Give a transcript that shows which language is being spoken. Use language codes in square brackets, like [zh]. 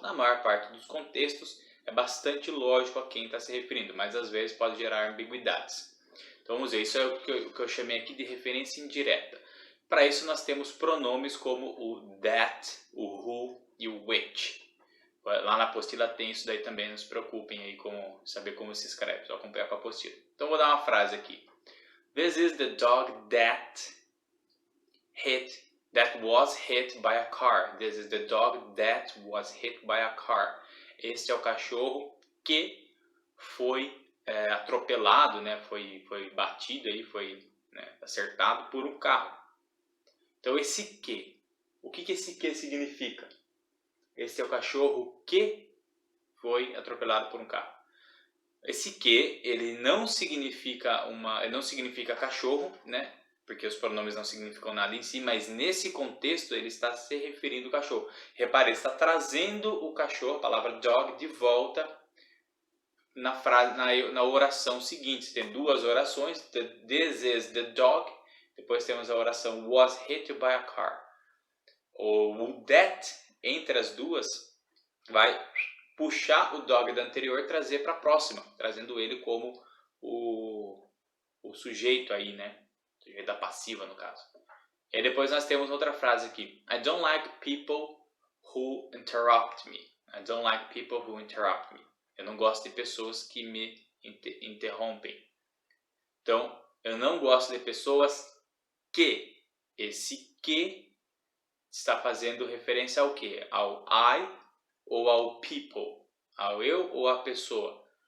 [pt] Na maior parte dos contextos é bastante lógico a quem está se referindo, mas às vezes pode gerar ambiguidades. Então vamos ver, isso é o que eu chamei aqui de referência indireta. Para isso nós temos pronomes como o that, o who e o which. Lá na apostila tem isso daí também, não se preocupem aí com saber como se escreve, só acompanhar com a apostila. Então vou dar uma frase aqui. [en] This is the dog that was hit by a car. This is the dog that was hit by a car. [pt] Este é o cachorro que foi atropelado, né? Foi batido aí, foi acertado por um carro. Então esse que, o que esse que significa? Esse é o cachorro que foi atropelado por um carro. Esse que, ele não significa cachorro, né? Porque os pronomes não significam nada em si, mas nesse contexto ele está se referindo ao cachorro. Repare, ele está trazendo o cachorro, a palavra dog, de volta na frase, na oração seguinte. Tem duas orações, [en] this is the dog, [pt] depois temos a oração [en] was hit by a car. [pt] O that, entre as duas, vai puxar o dog da anterior e trazer para a próxima, trazendo ele como o sujeito aí, né? O sujeito da passiva, no caso. E aí depois nós temos outra frase aqui. [en] I don't like people who interrupt me. I don't like people who interrupt me. [pt] Eu não gosto de pessoas que me interrompem. Então, eu não gosto de pessoas que. Esse que está fazendo referência ao quê? Ao I ou ao people? Ao eu ou à pessoa?